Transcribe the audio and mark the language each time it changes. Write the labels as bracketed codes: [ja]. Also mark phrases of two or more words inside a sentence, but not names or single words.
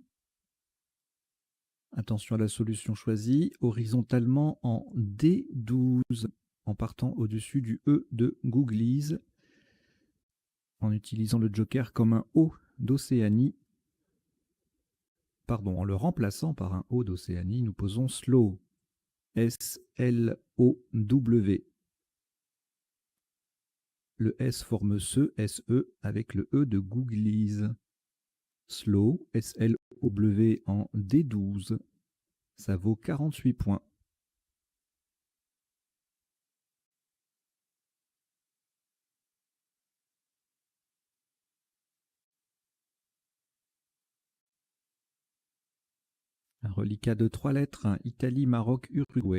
[fr] Attention à la solution choisie, horizontalement en D12, en partant au-dessus du E de Googlies, en utilisant le joker comme un O d'Océanie. Pardon, en le remplaçant par un O d'Océanie, nous posons Slow. S-L-O-W. Le S forme SE, S-E, avec le E de Googlies. Slow, S-L-O-W en D12. Ça vaut 48 points. Un reliquat de 3 lettres, Italie, Maroc, Uruguay.